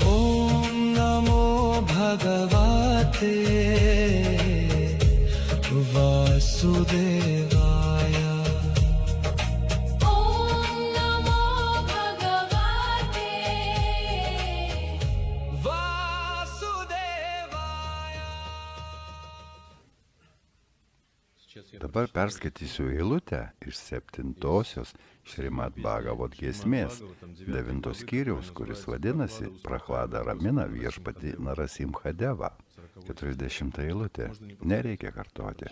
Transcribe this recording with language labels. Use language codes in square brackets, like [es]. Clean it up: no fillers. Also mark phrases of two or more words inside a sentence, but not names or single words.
[sa] Om Namo Bhagavate Vasudevaya. Om Namo Bhagavate Vasudevaya. [lt] Dabar perskaitysiu eilutę iš 7-osios Šrimad Bhagavot giesmės, 9 skyriaus, kuris vadinasi Prachlada ramina viešpatį Narasimhadevą. 40 eilutė. Nereikia kartoti.